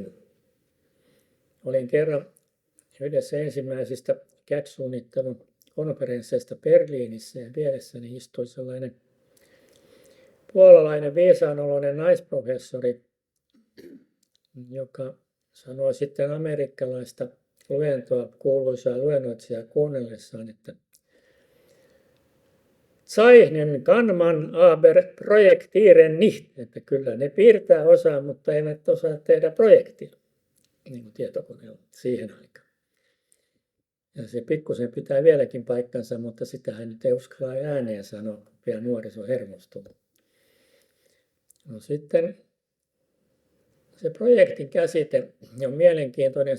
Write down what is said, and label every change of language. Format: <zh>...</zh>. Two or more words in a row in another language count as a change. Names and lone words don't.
<fi>Olin kerran yhdessä ensimmäisistä CAD-suunnittelun konferensseista Berliinissä ja vieressäni istui sellainen puolalainen viisaanoloinen naisprofessori, joka sanoi sitten amerikkalaista luentoa, kuuluisaa luennoitsijaa kuunnellessaan, että</fi> <de>Zeichnen kann man aber projektieren nicht,</de> <fi>että kyllä ne piirtää osaa, mutta eivät osaa tehdä projektia, niin kuin tietokoneella siihen aikaan. Ja se pikkusen pitää vieläkin paikkansa, mutta sitähän nyt ei uskalla ääneen sanoa, kun vielä nuoriso hermostuu. No sitten se projektin käsite on mielenkiintoinen.</fi>